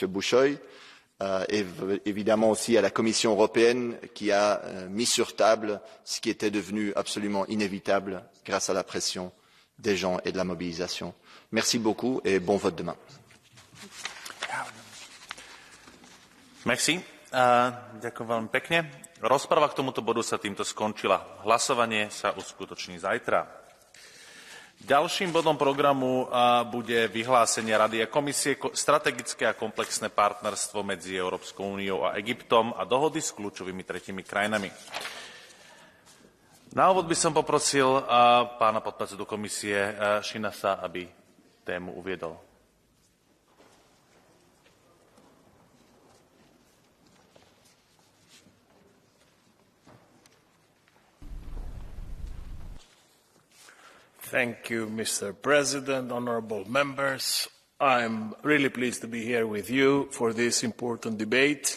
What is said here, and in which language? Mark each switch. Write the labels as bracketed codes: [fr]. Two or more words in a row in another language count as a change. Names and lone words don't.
[fr] Bouchoy, et évidemment aussi à la Commission européenne qui a mis sur table ce qui était devenu absolument inévitable grâce à la pression des gens et de la mobilisation. Merci beaucoup et bon vote demain. Merci. [sk] Ďakujem veľmi pekne. Rozprava k tomuto bodu sa týmto skončila. Hlasovanie sa uskutoční zajtra. Ďalším bodom programu bude vyhlásenie Rady a Komisie strategické a komplexné partnerstvo medzi Európskou úniou a Egyptom a dohody s kľúčovými tretími krajinami. Na úvod by som poprosil pána podpredsedu komisie Shinasa, aby tému uviedol. [en] Thank you, Mr. President, honorable members. I'm really pleased to be here with you for this important debate.